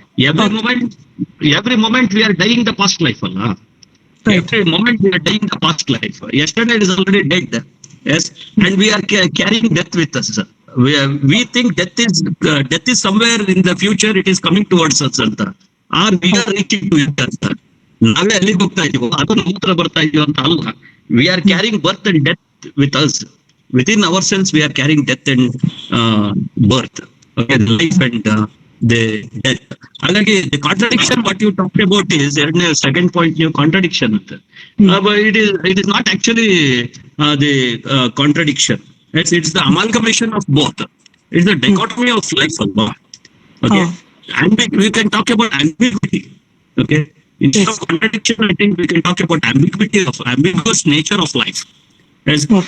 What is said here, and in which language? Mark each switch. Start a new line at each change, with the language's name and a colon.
English: Every moment we are dying the past life, Allah. Right. Every moment we are dying the past life. Yesterday it is already dead. Yes, and we are carrying death with us. We think death is somewhere in the future. It is coming towards us, anta. Or we are reaching to it, anta.
Kannada: ನಾವೇ ಅಲ್ಲಿಗೆ ಹೋಗ್ತಾ ಇದೀವೋ ಅದು ನಮ್ಮ ಹತ್ರ ಬರ್ತಾ ಇದೀವಿ ಅಂತ ಅಲ್ಲ.
English: We are carrying birth and death with us. Within ourselves we are carrying death and birth. Okay, life and the death.
Kannada: ಹಾಗಾಗಿ
English: the contradiction what you talk about is
Kannada: ಎರಡನೇ ಸೆಕೆಂಡ್ ಪಾಯಿಂಟ್ ನೀವು ಕಾಂಟ್ರಡಿಕ್ಷನ್ ಅಂತ.
English: It is not actually the contradiction. It's the amalgamation of both. It's the dichotomy of life alba. Okay. We can talk about ambiguity. Okay. Instead of contradiction, I think we can talk about ambiguity of ambiguous nature of life. Yes.